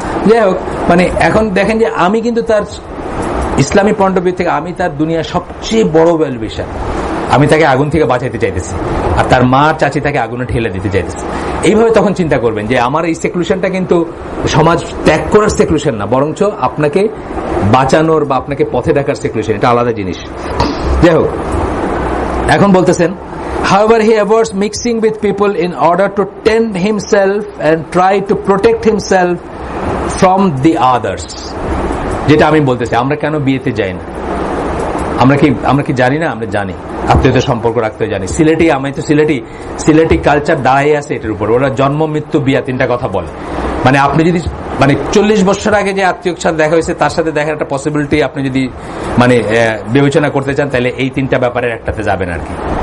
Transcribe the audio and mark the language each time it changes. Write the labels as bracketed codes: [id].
[bn] যাই হোক, মানে এখন দেখেন যে আমি কিন্তু তার ইসলামী পয়েন্ট অফ ভিউ থেকে আমি তার দুনিয়ার সবচেয়ে বড় ওয়েল উইশার। আমি তাকে আগুন থেকে বাঁচাইতে চাইতেছি, আর তার মা চাচি তাকে আগুনে ঠেলে দিতে চাইতেছে। এইভাবে তখন চিন্তা করবেন যে আমার এই সেকুলেশনটা কিন্তু সমাজ ত্যাগ করার সেকুলেশন না, বরঞ্চ আপনাকে বাঁচানোর বা আপনাকে পথে ডাকার সেকুলেশন, এটা আলাদা জিনিস। যাই হোক, এখন বলতেছেন, [en] however he avoids mixing with people in order to tend himself and try to protect himself from the others. [bn] যেটা আমি বলতেছি, আমরা কেন বিয়েতে যাই না? আমরা কি জানি না? আমরা জানি, আত্মীয়তার সম্পর্ক রাখতে জানি। আমি তো সিলেটি কালচার দাঁড়িয়ে আছে এটার উপর। ওরা জন্ম, মৃত্যু, বিয়া, 3টা কথা বলে। মানে আপনি যদি 40 বছর আগে যে আত্মীয়র সাথে দেখা হয়েছে তার সাথে দেখার একটা পসিবিলিটি আপনি যদি বিবেচনা করতে চান, তাহলে এই 3টা ব্যাপারের একটাতে যাবেন আর কি।